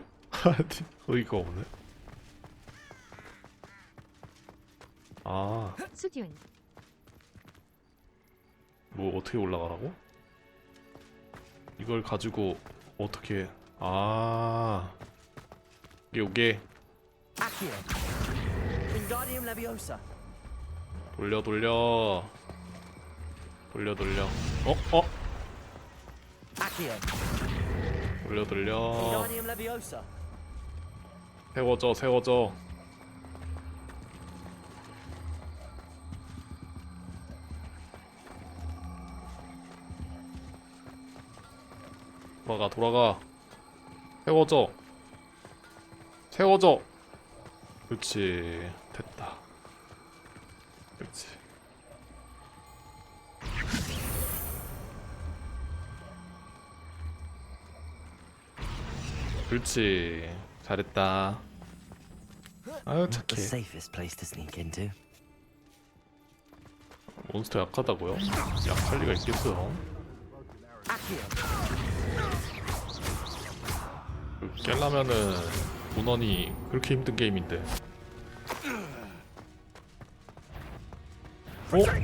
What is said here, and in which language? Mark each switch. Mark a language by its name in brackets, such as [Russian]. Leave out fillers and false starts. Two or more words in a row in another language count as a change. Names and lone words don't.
[Korean] 어이가 없네. 아, 수듐. 뭐 어떻게 올라가라고? 이걸 가지고 어떻게? 아, 요게 [Latin] Wingardium Leviosa. [Korean] 돌려. Accio. 돌려. [Latin] Wingardium Leviosa. [Korean] 세워져. 돌아가. 세워져. 그렇지. 됐다. 그렇지. 그렇지. 잘했다. 아유 [English] Not the [Korean] 착해. [English] safest place to sneak into. [Korean] 몬스터 약하다고요? 약할 리가 있겠어요. 깰라면은 문헌이 그렇게 힘든 게임인데. 어?